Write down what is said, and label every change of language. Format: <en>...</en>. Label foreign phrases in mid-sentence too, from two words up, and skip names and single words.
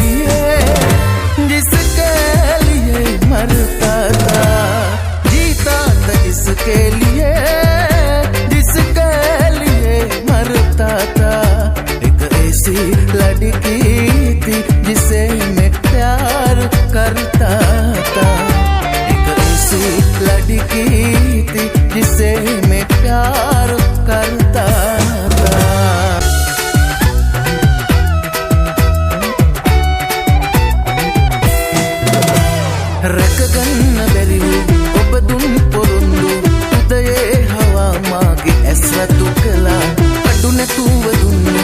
<hi>लिए मरता था जीता था जिसके लिए मरता था एक ऐसी लड़की थी जिसे मैं प्यार करता था एक ऐसी लड़की थी जिसे मैं प्यार करता था</hi> <si>රැකගන්න බැරිවූ ඔබ දුන් පොරොන්දු උදයේ හවා මාගේ ඇස් රතු කළා අඩු නැතුව දුන්නු</si>